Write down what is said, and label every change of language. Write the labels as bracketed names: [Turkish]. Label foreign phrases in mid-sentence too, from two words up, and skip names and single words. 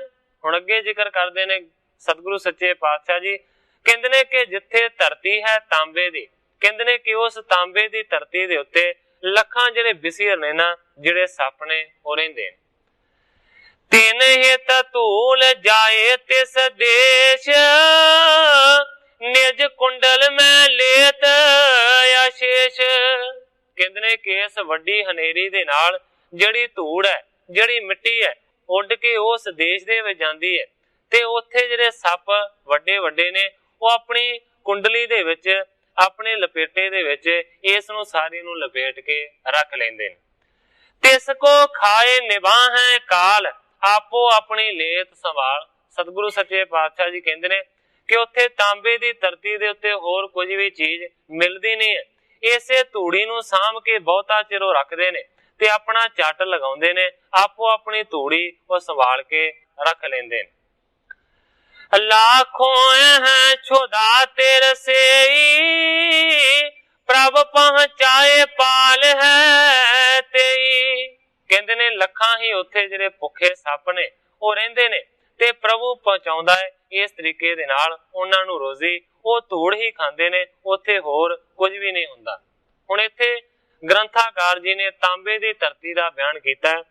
[Punjabi] ਹੁਣ ਅੱਗੇ ਜ਼ਿਕਰ ਕਰਦੇ ਨੇ ਸਤਿਗੁਰੂ ਸੱਚੇ ਪਾਤਸ਼ਾਹ ਜੀ ਕਹਿੰਦੇ ਨੇ ਕਿ ਜਿੱਥੇ ਧਰਤੀ ਹੈ ਤਾਂਬੇ ਦੀ, ਕਹਿੰਦੇ ਨੇ ਕਿ ਉਸ ਤਾਂਬੇ ਦੀ ਧਰਤੀ ਦੇ ਉੱਤੇ ਲੱਖਾਂ ਜਿਹੜੇ ਬਿਸੀਅਰ ਨੇ ਨਾ ਜਿਹੜੇ ਸੱਪ ਨੇ ਵੋ ਰਹਿੰਦੇ ਨੇ। [Braj] तिन हित धूल जाए तिस देश, निज कुंडल में लेत आशीष। [Punjabi] ਕਹਿੰਦੇ ਨੇ ਕਿ ਇਸ ਵੱਡੀ ਹਨੇਰੀ ਦੇ ਨਾਲ ਜਿਹੜੀ ਧੂੜ ਹੈ, ਜਿਹੜੀ ਮਿੱਟੀ ਹੈ, ਉੱਡ ਕੇ ਉਸ ਦੇਸ਼ ਦੇ ਵਿੱਚ ਜਾਂਦੀ ਹੈ, ਤੇ ਉੱਥੇ ਜਿਹੜੇ ਸੱਪ ਵੱਡੇ ਵੱਡੇ ਨੇ ਵੋ ਅਪਨੀ ਕੁੰਡਲੀ ਦੇ ਵਿੱਚ, ਅਪਨੇ ਲਪੇਟੇ ਦੇ ਵਿੱਚ ਇਸ ਨੂੰ ਸਾਰੀ ਨੂੰ ਲਪੇਟ ਕੇ ਰੱਖ ਲੈਂਦੇ ਨੇ। [Braj] तिसको खाए निभाहें काल, आपो अपनी लेत संभाल। [Punjabi] ਸਤਿਗੁਰੂ ਸੱਚੇ ਪਾਤਸ਼ਾਹ ਜੀ ਕਹਿੰਦੇ ਨੇ ਕਿ ਉੱਥੇ ਤਾਂਬੇ ਦੀ ਧਰਤੀ ਦੇ ਉੱਤੇ ਹੋਰ ਕੁਝ ਭੀ ਚੀਜ਼ ਮਿਲਦੀ ਨਹੀਂ ਹੈ, ਇਸੇ ਧੂੜੀ ਨੂੰ ਸਾਮ ਕੇ ਬਹੁਤਾ ਚਿਰ ਰੱਖਦੇ ਨੇ ਤੇ ਆਪਣਾ ਝੱਟ ਲਗਾਉਂਦੇ ਨੇ, ਆਪੋ ਆਪਣੀ ਧੂੜੀ ਉਹ ਸੰਭਾਲ ਕੇ ਰੱਖ ਲੈਂਦੇ ਨੇ। [Braj] लाखों हैं छुदा तेर से प्रभ पहुंचाए पाल है तेई। [Punjabi] ਕਹਿੰਦੇ ਨੇ ਲੱਖਾਂ ਹੀ ਉੱਥੇ ਜਿਹੜੇ ਭੁੱਖੇ ਸੱਪ ਨੇ ਉਹ ਰਹਿੰਦੇ ਨੇ ਤੇ ਪ੍ਰਭੂ ਪਹੁੰਚਾਉਂਦਾ ਹੈ ਇਸ ਤਰੀਕੇ ਦੇ ਨਾਲ ਉਹਨਾਂ ਨੂੰ ਰੋਜ਼ੀ। ਉਹ ਧੂੜ ਹੀ ਖਾਂਦੇ ਨੇ, ਉੱਥੇ ਹੋਰ ਕੁਝ ਵੀ ਨਹੀਂ ਹੁੰਦਾ। ਹੁਣ ਇੱਥੇ ਗ੍ਰੰਥਾਕਾਰ ਜੀ ਨੇ ਤਾਂਬੇ ਦੀ ਧਰਤੀ ਦਾ ਬਿਆਨ ਕੀਤਾ ਹੈ।